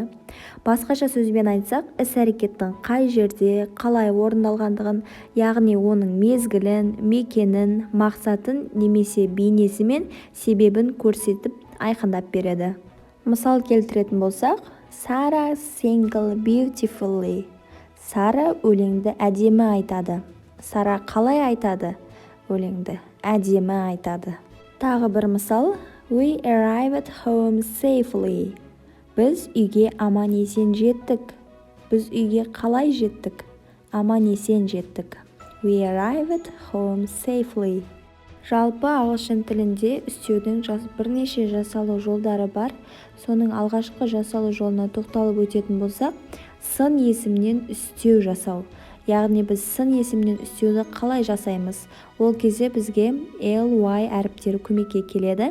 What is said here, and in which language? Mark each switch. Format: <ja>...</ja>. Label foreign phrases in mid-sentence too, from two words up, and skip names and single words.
<kk>Басқаша сөзбен айтсақ, іс-әрекеттің қай жерде, қалай орындалғандығын, яғни оның мезгілін, мекенін, мақсатын немесе бейнесі мен себебін көрсетіп айқындап береді. Мысал келтіретін болсақ, Сара</kk> <en>sang beautifully.</en> <kk>Сара өлеңді әдемі айтады. Сара қалай айтады? Өлеңді әдемі айтады. Тағы бір мысал,</kk> <en>We arrived home safely.</en> <kk>Біз үйге аман-есен жеттік. Біз үйге қалай жеттік? Аман-есен жеттік.</kk> <en>We arrived home safely.</en> <kk>Жалпы ағылшын тілінде үстеудің бірнеше жасалу жолдары бар. Соның алғашқы жасалу жолына тоқталып өтетін болсақ, сын есімнен үстеу жасау. Яғни біз сын есімнен үстеуді қалай жасаймыз? Ол кезде бізге ly әріптері көмекке келеді.</kk>